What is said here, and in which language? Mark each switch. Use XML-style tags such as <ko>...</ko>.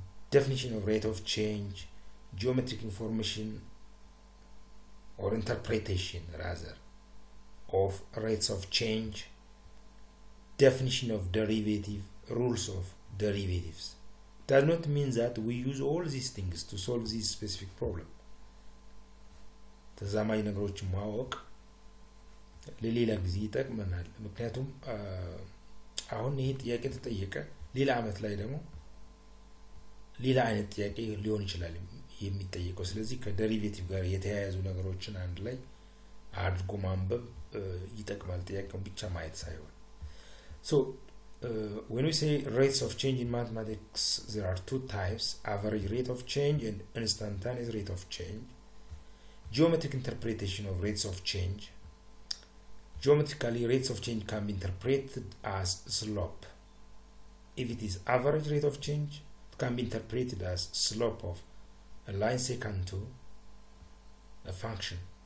<en>Definition of rate of change, geometric information or interpretation rather of rates of change, definition of derivative, rules of derivatives. Does not mean that we use all these things to solve this specific problem.</en> <am>ተዛማኝ ነገሮች ማወቅ ለሌላ ጊዜ ይጠቅመናል። ምክንያቱም አሁን ይሄ ጥያቄ ተጠየቀ ሌላ አመት ላይ ደግሞ ሌላ አይነት ጥያቄ ሊሆን ይችላል የሚጠየቀው። ስለዚህ ከደሪቬቲቭ ጋር የተያያዙ ነገሮችን አንድ ላይ አድርጎ ማንበብ ይጠቅማል ጥያቄውን ብቻ ማየት ሳይሆን።</am> <en>So when we say rates of change in mathematics, there are two types: average rate of change and instantaneous rate of change. Geometric interpretation of rates of change. Geometrically, rates of change can be interpreted as slope. If it is average rate of change, it can be interpreted as slope of a line secant to a function.</en>